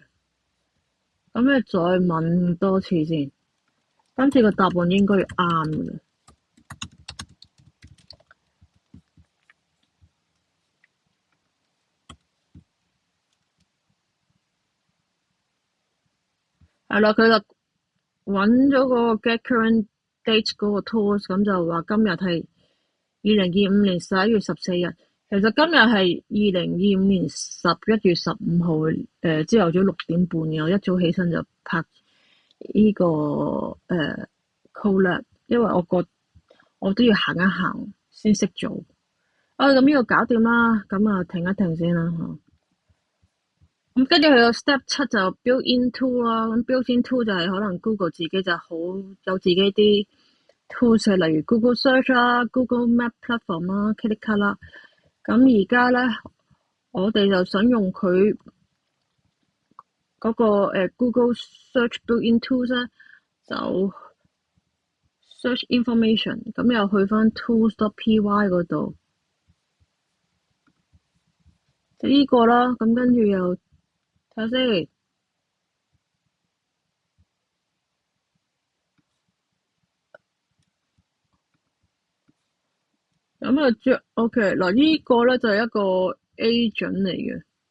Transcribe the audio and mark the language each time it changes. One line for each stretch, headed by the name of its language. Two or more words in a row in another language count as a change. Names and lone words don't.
Cantonese: 咁你再問多次先，今次個答案應該啱嘅。係啦，佢就揾咗個
English: get current date
Cantonese: 嗰個 tools，咁就話今日係2025年11月14日。其實今日係2025年11月15號，朝頭早6點半嘅。我一早起身就拍呢個collab，因為我都要行一行先識做。咁呢個搞掂啦，咁啊停一停先啦嚇。咁跟住佢個 step 7就
English: build in tool
Cantonese: 啦，咁
English: build in tool
Cantonese: 就係可能 Google 自己就好有自己啲 tools，例如 Google Search 啦、Google Map Platform 啦、Kitty 啦。咁而家咧，我哋就想用佢嗰個 Google Search
English: build in tools
Cantonese: 咧，就
English: search information，
Cantonese: 咁又去翻 tools.py 嗰度，就呢個啦。咁跟住又睇下先。咁啊OK 嗱，呢個咧就係一個 agent 嚟嘅。